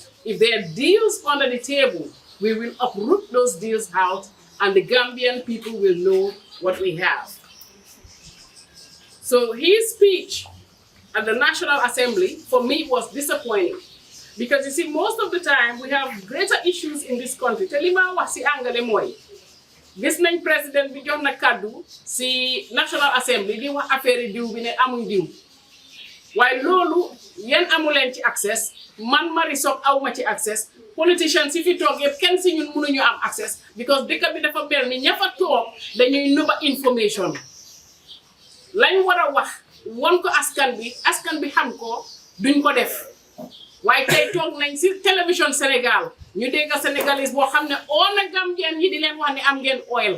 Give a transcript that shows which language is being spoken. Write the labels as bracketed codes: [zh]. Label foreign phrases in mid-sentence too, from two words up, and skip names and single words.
[en] If there are deals under the table, we will uproot those deals out, and the Gambian people will know what we have. So his speech at the National Assembly, for me, was disappointing. Because you see, most of the time, we have greater issues in this country. [wo] Telima wa si angale moy. Gis nañ president bi jox na kaddu si National Assembly di wax affaire diw bi ne amuñ diw. Waaye loolu yéen amu leen ci access, man Marisol aw ma ci access, politicians si fi toog yëpp kenn si ñun mënuñu am access because dëkk bi dafa mel ni ña fa toog dañuy nëba information. Lañ war a wax won ko askan bi xam ko duñ ko def. Waaye tey toog nañ si télévision Sénégal ñu dégg Sénégalais boo xam ne oo na Gambien yi di leen wax ne am ngeen oil.